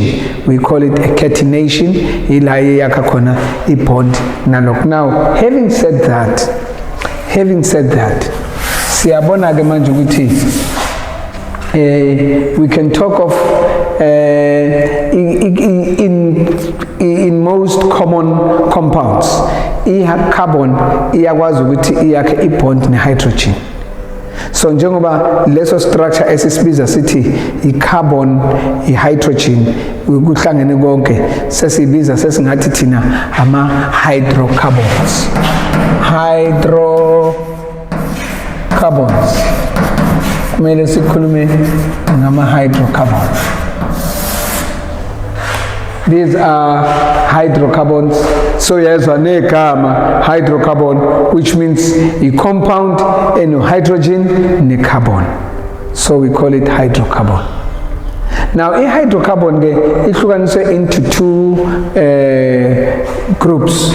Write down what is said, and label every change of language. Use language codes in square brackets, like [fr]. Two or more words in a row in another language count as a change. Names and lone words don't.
[en] We call it a catenation. Now, having said that, we can talk of in most common compounds, [zu] carbon iyakwazi ukuthi iyakhe ibond ne-hydrogen. So njengoba leso structure esisibiza sithi i-carbon, i-hydrogen kuhlangene konke, sesibiza sesingathi thina ama-hydrocarbons. Hydrocarbons, kumele sikhulume ngama-hydrocarbons. [en] These are hydrocarbons. So yes, negama hydrocarbon, which means a compound and hydrogen and carbon. So we call it hydrocarbon. Now, a hydrocarbon is into two groups.